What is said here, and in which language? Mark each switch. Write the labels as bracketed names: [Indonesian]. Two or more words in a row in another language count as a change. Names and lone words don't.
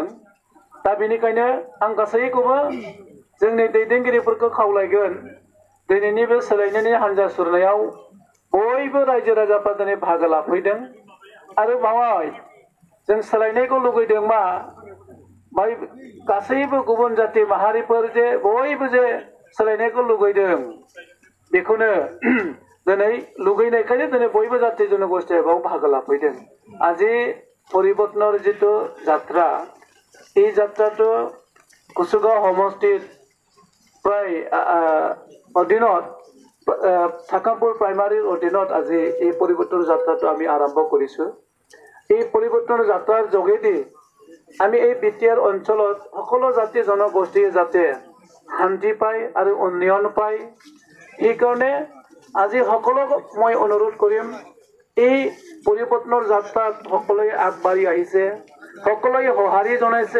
[Bodo] दा बेनिखायनो आं गासैखौबो जोंनि दैदेनगिरिफोरखौ खावलायगोन, दिनैनि बे सोलायनायनि हान्जा सुरनायाव बयबो रायजो राजाफ्रा दिनै बाहागो लाफैदों आरो बावहाय जों सोलायनायखौ लुगैदों मा बाय गासैबो गुबुन जाथि माहारिफोर जे बयबो जे सोलायनायखौ लुगैदों बेखौनो दिनै लुगैनायखायनो दिनै बयबो जाथि जनगोष्ठीया बाव बाहागो लाफैदों। [Assamese] আজি परिबर्तনৰ जितु যাত্ৰা, এই যাত্ৰাটো কুসুগাঁও সমষ্টিত প্ৰায় অধীনত তাকামপুৰ প্ৰাইমাৰীৰ অধীনত আজি এই পৰিৱৰ্তনৰ যাত্ৰাটো আমি আৰম্ভ কৰিছোঁ। এই পৰিৱৰ্তনৰ যাত্ৰাৰ যোগেদি আমি এই বিটিআৰ অঞ্চলত সকলো জাতি জনগোষ্ঠীয়ে যাতে শান্তি পায় আৰু উন্নয়ন পায়, সেইকাৰণে আজি সকলোক মই অনুৰোধ কৰিম, এই পৰিৱৰ্তনৰ যাত্ৰাত সকলোৱে আগবাঢ়ি আহিছে, সকলোৱে সঁহাৰি জনাইছে।